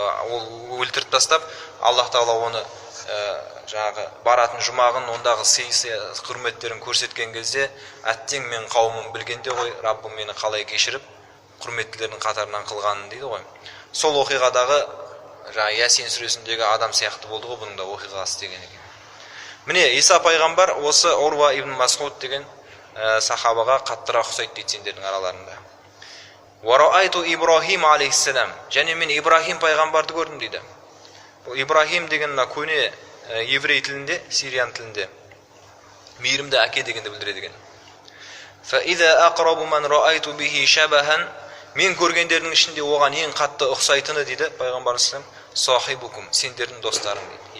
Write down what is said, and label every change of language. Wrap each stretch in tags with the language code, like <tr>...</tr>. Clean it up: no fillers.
<kk>Ол өлтіріп тастап, Аллаһ Тағала оны жаңағы баратын жұмағын, ондағы құрметтерін көрсеткен кезде, әттең мен қауымым білгенде ғой, Раббым мені қалай кешіріп, құрметтілердің қатарынан қылғанын дейді ғой. Сол оқиғадағы Ясин сүресіндегі адам сияқты болды ғой, бұның да оқиғасы деген екен. Міне, Иса пайғамбар осы Урва ибн Мас'уд деген сахабаға қаттырақ ұқсайды дейді сендердің араларында.</kk> <ar>Вараайту Ибрахим алейхиссалам.</ar> <kk>Және мен Ибрахим пайғамбарды көрдім дейді. Бұл Ибрахим деген мына көне еврей тілінде, сириан тілінде мейірімді әке дегенді білдіреді екен.</kk> <ar>Фаиза aqrabu man ra'aytu bihi shabahan.</ar> <kk>Мен көргендердің ішінде оған ең қатты ұқсайтыны дейді пайғамбарымыз саллаллаху алейхи вассалам,</kk> <ar>сахибукум,</ar> <kk>сендердің достарың дейді.</kk>